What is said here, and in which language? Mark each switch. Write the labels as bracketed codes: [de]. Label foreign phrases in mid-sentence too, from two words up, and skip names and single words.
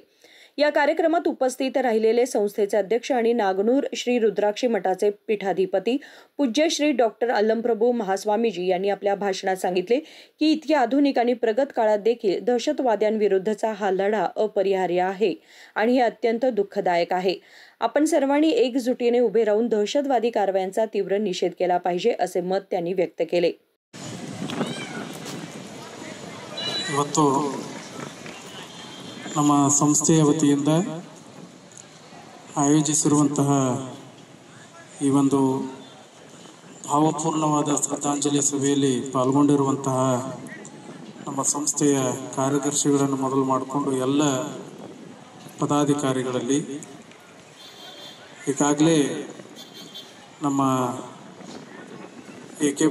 [mr] या कार्यक्रमात उपस्थित राहिलेले संस्थेचे अध्यक्ष आणि नागनूर श्री रुद्राक्षी मठाचे पीठाधिपती पूज्य श्री डॉक्टर अल्लमप्रभू महास्वामीजी यांनी आपल्या भाषणात सांगितले की इतक्या आधुनिक आणि प्रगत काळात देखील दहशतवाद्यांविरुद्धचा हा लढा अपरिहार्य आहे आणि हे अत्यंत दुःखदायक आहे। आपण सर्वांनी एकजुटीने उभे राहून दहशतवादी कारवायांचा तीव्र निषेध केला पाहिजे असे मत त्यांनी व्यक्त केले। [kn] ನಮ್ಮ ಸಂಸ್ಥೆಯ ವತಿಯಿಂದ ಆಯೋಜಿಸಿರುವಂತಹ ಈ ಒಂದು ಭಾವಪೂರ್ಣವಾದ ಶ್ರದ್ಧಾಂಜಲಿ ಸಭೆಯಲ್ಲಿ ಪಾಲ್ಗೊಂಡಿರುವಂತಹ ನಮ್ಮ ಸಂಸ್ಥೆಯ ಕಾರ್ಯದರ್ಶಿಗಳನ್ನು ಮೊದಲು ಮಾಡಿಕೊಂಡು ಎಲ್ಲ ಪದಾಧಿಕಾರಿಗಳಲ್ಲಿ ಈಗಾಗಲೇ ನಮ್ಮ ಎ.ಕೆ.